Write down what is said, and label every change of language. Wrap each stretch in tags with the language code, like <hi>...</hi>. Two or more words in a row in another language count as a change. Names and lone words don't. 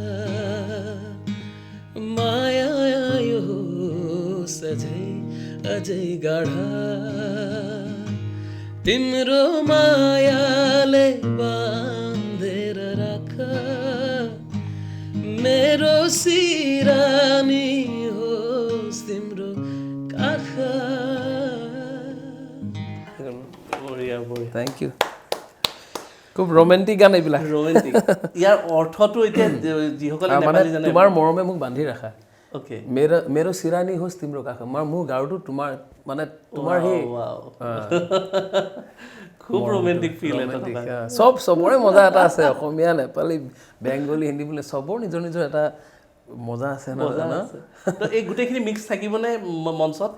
<ne>माया यो सजै अझै गाढा तिम्रो मायाले बाँधेर राख मेरो सिरानी होस् तिम्रो काख</ne> <en>thank you</en> <as>খুব ৰোমান্টিক গান এইবিলাক ৰোমান্টিক ইয়াৰ অৰ্থটো এতিয়া যিসকলে নেপালী জানে তোমাৰ মৰমে মোক বান্ধি ৰাখা ওকে</as> <ne>मेरो सिरानी होस् तिम्रो काख</ne> <as>মোৰ গাৰুটো তোমাৰ মানে তোমাৰ সেই খুব ৰোমান্টিক ফিল এটা চবৰে মজা এটা আছে অসমীয়া নেপালী বেংগলী হিন্দী বুলি চবৰ নিজৰ নিজৰ এটা মজা আছে তো এই গোটেইখিনি মিক্স থাকিবনে মঞ্চত</as>